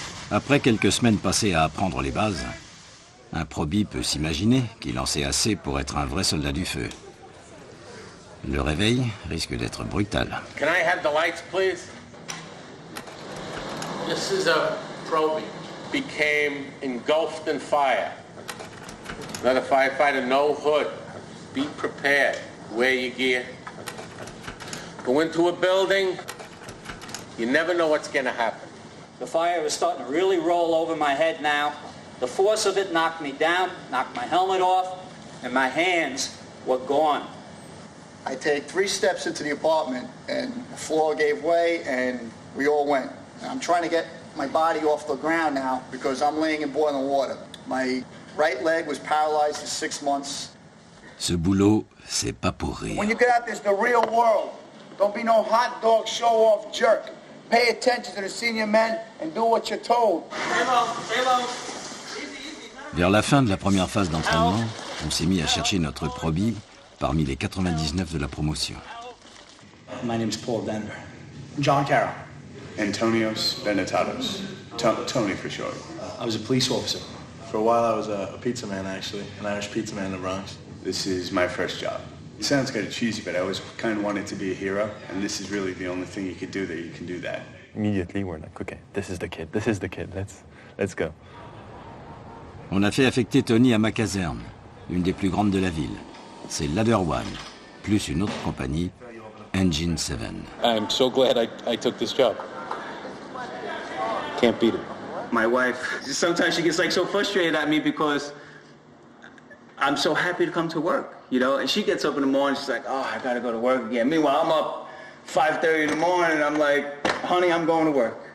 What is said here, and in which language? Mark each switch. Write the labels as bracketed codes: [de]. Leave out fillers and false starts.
[fr] Après quelques semaines passées à apprendre les bases, un probie peut s'imaginer qu'il en sait assez pour être un vrai soldat du feu. Le réveil risque d'être brutal. [en] Can I have the lights, please? This is a probie. Became engulfed in fire. Another firefighter, no hood. Be prepared. Wear your gear. Go into a building. You never know what's going to happen. The fire is starting to really roll over my head now. The force of it knocked me down, knocked my helmet off, and my hands were gone. I take 3 steps into the apartment, and the floor gave way, and we all went. I'm trying to get my body off the ground now because I'm laying in boiling water. My right leg was paralyzed for 6 months. [fr] Ce boulot, c'est pas pour rire. [en] When you get out, there's the real world. Don't be no hot dog show-off jerk. Pay attention to the senior men and do what you're told. [fr] Vers la fin de la première phase d'entraînement, on s'est mis à chercher notre probie parmi les 99 de la promotion. [en] My name's Paul Denver. John Carroll. Antonios Benetatos. Tony for short. I was a police officer. For a while I was a pizza man, actually, an Irish pizza man in the Bronx. This is my first job. It sounds kind of cheesy, but I always kind of wanted to be a hero, and this is really the only thing you could do that you can do that. Immediately, we're like, okay, this is the kid, let's go. [fr] On a fait affecter Tony à ma caserne, une des plus grandes de la ville. C'est Ladder One, plus une autre compagnie, Engine 7. [en] I'm so glad I took this job. Can't beat it. My wife, sometimes she gets like so frustrated at me because I'm so happy to come to work, you know, and she gets up in the morning, she's like, oh, I gotta go to work again. Meanwhile, I'm up 5:30 in the morning and I'm like, honey, I'm going to work.